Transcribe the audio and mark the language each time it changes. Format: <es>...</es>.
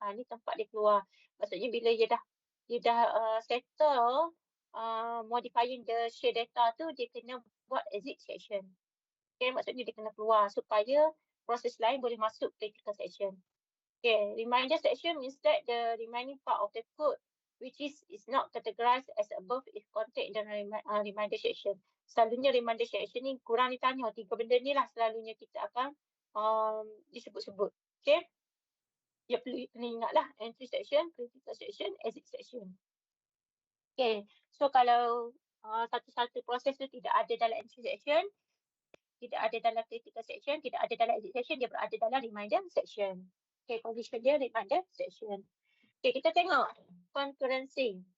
<ms>Ni tempat dia keluar. Maksudnya bila dia dah settle</ms> <en>modifying the shared data</en> <ms>tu, dia kena buat exit section. Okay, maksudnya dia kena keluar supaya proses lain boleh masuk critical section.</ms> <en>Okay, reminder section means that the remaining part of the code which is not categorized as above is contained in the reminder section.</en> <ms>Selalunya reminder section ni kurang ditanya. 3 benda ni lah selalunya kita akan disebut-sebut. Okay. Ya perlu ingat lah.</ms> <en>Entry section, critical section, exit section.</en> <ms>Okay. So kalau satu-satu proses tu tidak ada dalam entry section, tidak ada dalam critical section, tidak ada dalam exit section, dia berada dalam reminder section. Okay, condition dia reminder section. Okay, kita tengok concurrency.</ms>